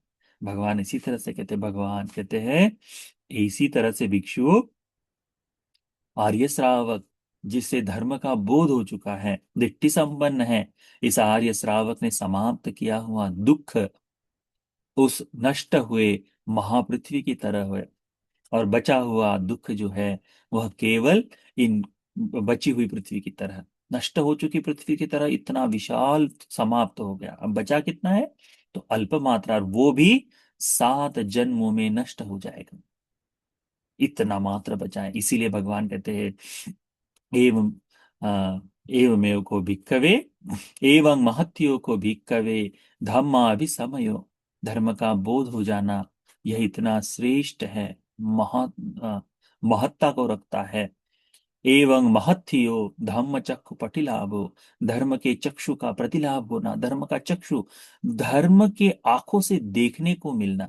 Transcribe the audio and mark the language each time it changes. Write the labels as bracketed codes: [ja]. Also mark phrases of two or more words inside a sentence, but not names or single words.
[hi] भगवान इसी तरह से कहते हैं, भगवान कहते हैं इसी तरह से भिक्षु, आर्य श्रावक जिससे धर्म का बोध हो चुका है, दिट्ठी संपन्न है, इस आर्य श्रावक ने समाप्त किया हुआ दुख उस नष्ट हुए महापृथ्वी की तरह है, और बचा हुआ दुख जो है वह केवल इन बची हुई पृथ्वी की तरह, नष्ट हो चुकी पृथ्वी की तरह इतना विशाल समाप्त हो गया। अब बचा कितना है? तो अल्प मात्रा, और वो भी 7 जन्मों में नष्ट हो जाएगा, इतना मात्र बचा है। इसीलिए भगवान कहते हैं [pi] एवं एवमेव को भिक्खवे, एवं महत्यो को भिक्खवे धम्मा अभिसमयो। [hi] धर्म का बोध हो जाना यह इतना श्रेष्ठ है, महा महत्ता को रखता है। [pi] एवं महत्यो धम्म चक्षु पटिलाभो, [hi] धर्म के चक्षु का प्रतिलाभ होना, धर्म का चक्षु, धर्म के आंखों से देखने को मिलना।